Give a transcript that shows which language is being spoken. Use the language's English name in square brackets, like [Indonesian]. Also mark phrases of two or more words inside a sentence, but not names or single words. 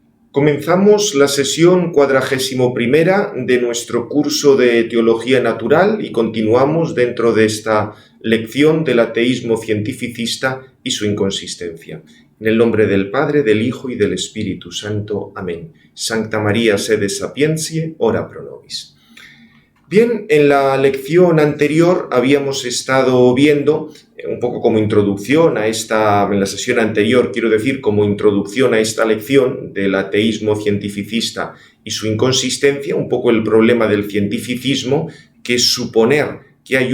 [Spanish] Comenzamos la sesión 41ª de nuestro curso de Teología Natural y continuamos dentro de esta lección del ateísmo cientificista y su inconsistencia. En el nombre del Padre, del Hijo y del Espíritu Santo. Amén. [Latin] Sancta María sede sapientiae, ora pro nobis. [Spanish] Bien, en la lección anterior habíamos estado viendo, un poco como introducción a en la sesión anterior, quiero decir, como introducción a esta lección del ateísmo cientificista y su inconsistencia, un poco el problema del cientificismo, que es suponer que hay